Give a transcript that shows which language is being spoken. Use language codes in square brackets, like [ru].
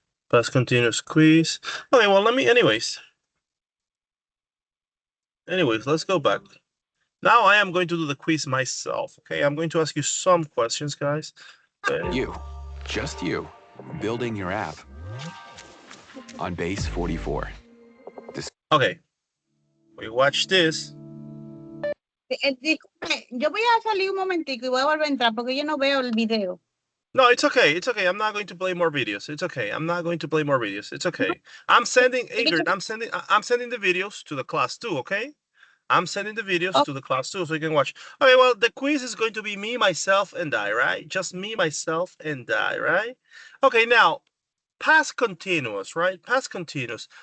[en] Past continuous quiz. Okay, well, anyways, let's go back. Now I am going to do the quiz myself, okay? I'm going to ask you some questions, guys. You, just you, building your app on base 44. Okay, we watch this. [es] Disculpe, yo voy a salir un momentico y voy a volver a entrar porque yo no veo el video. [en] No, it's okay. It's okay. I'm not going to play more videos. It's okay. I'm not going to play more videos. It's okay. I'm sending Ingrid. I'm sending the videos to the class too. Okay. I'm sending the videos to the class too, so you can watch. Okay. Well, the quiz is going to be me, myself, and I, right? Just me, myself, and I, right? Okay. Now, past continuous, right? Past continuous.